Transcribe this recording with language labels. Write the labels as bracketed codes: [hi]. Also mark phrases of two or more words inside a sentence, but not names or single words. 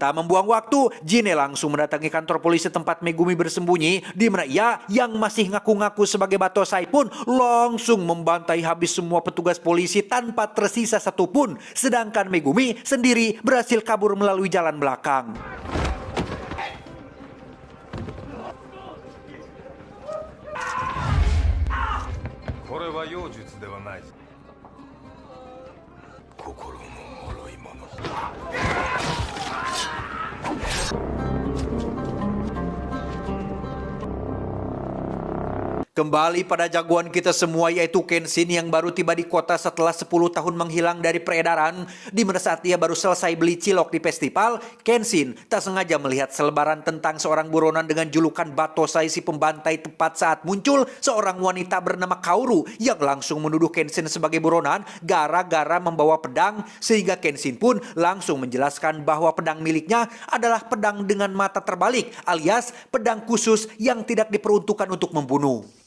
[id] Tak membuang waktu, Jin-e langsung mendatangi kantor polisi tempat Megumi bersembunyi, di mana ia yang masih ngaku-ngaku sebagai Batosai pun langsung membantai habis semua petugas polisi tanpa tersisa satupun. Sedangkan Megumi sendiri berhasil kabur melalui jalan belakang. [ja] これは妖術ではない。心の脆いもの。 [id] Kembali pada jagoan kita semua yaitu Kenshin yang baru tiba di kota setelah 10 tahun menghilang dari peredaran. Di mana saat dia baru selesai beli cilok di festival, Kenshin tak sengaja melihat selebaran tentang seorang buronan dengan julukan Batosai si pembantai tepat saat muncul seorang wanita bernama Kaoru yang langsung menuduh Kenshin sebagai buronan gara-gara membawa pedang, sehingga Kenshin pun langsung menjelaskan bahwa pedang miliknya adalah pedang dengan mata terbalik alias pedang khusus yang tidak diperuntukkan untuk membunuh.